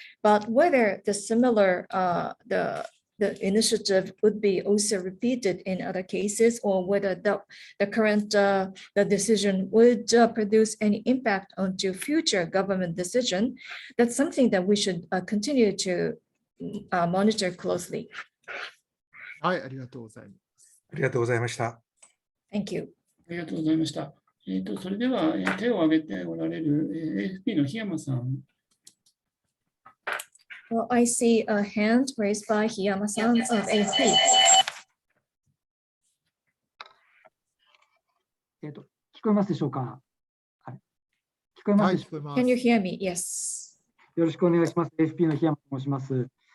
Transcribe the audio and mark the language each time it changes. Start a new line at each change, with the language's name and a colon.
English: But whether the similar the initiative would be also repeated in other cases, or whether the current the decision would produce any impact onto future government decision, that's something that we should continue to monitor closely.
Japanese: はい、ありがとうございます。ありがとうございました。
English: Thank you.
Japanese: ありがとうございました。それでは手を挙げておられる AFP の檜山さん。
English: Well, I see a hand raised by Hiyama-san of AFP.
Japanese: 聞こえますでしょうか。はい、聞こえますでしょうか。
English: Can you hear me? Yes.
Japanese: よろしくお願いします。AFP の檜山と申します。